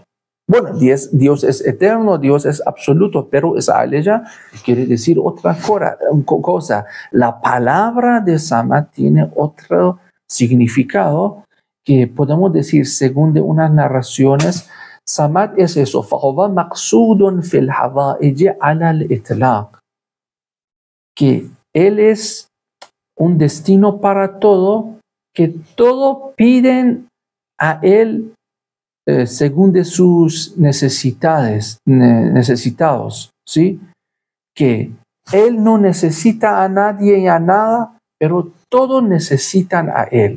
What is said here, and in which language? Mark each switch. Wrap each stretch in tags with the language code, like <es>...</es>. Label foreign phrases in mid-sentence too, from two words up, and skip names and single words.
<es>Bueno, Dios es eterno, Dios es absoluto, pero esa aleya quiere decir otra cosa. La palabra de Samad tiene otro significado que podemos decir, según de unas narraciones, Samad es eso,</es> <ar>فَهُوَ مَقْصُودٌ فِي الْحَوَائِجِ عَلَى الْإِطْلَاقِ,</ar> <es>que Él es un destino para todo, que todo piden a Él según de sus necesitados, ¿sí? Que Él no necesita a nadie y a nada, pero todos necesitan a Él.</es>